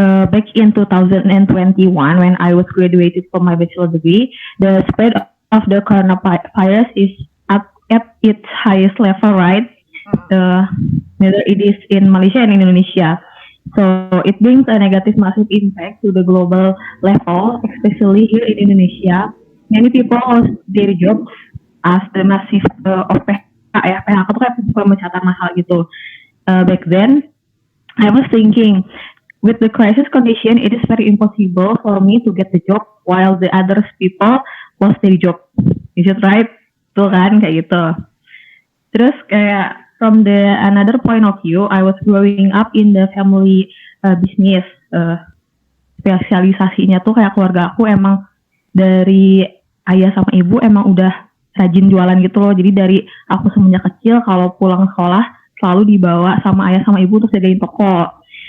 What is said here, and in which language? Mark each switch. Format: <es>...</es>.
<en>Back in 2021, when I was graduated from my bachelor degree, the spread of the coronavirus is at its highest level, right? Whether it is in Malaysia and in Indonesia. So it brings a negative massive impact to the global level, especially here in Indonesia. Many people lost their jobs as the massive of PHK ya.</en> <id>PHK itu kayak pemecatan massal gitu.</id> <en>Back then, I was thinking, with the crisis condition, it is very impossible for me to get the job while the other people lost their job. Is it right?</en> <id>Tuh kan, kayak gitu. Terus kayak</id> <en>from the another point of view, I was growing up in the family business.</en> <id>Spesialisasinya tuh kayak keluarga aku emang dari ayah sama ibu emang udah rajin jualan gitu loh. Jadi dari aku semenjak kecil kalau pulang sekolah selalu dibawa sama ayah sama ibu terus jagain toko.</id>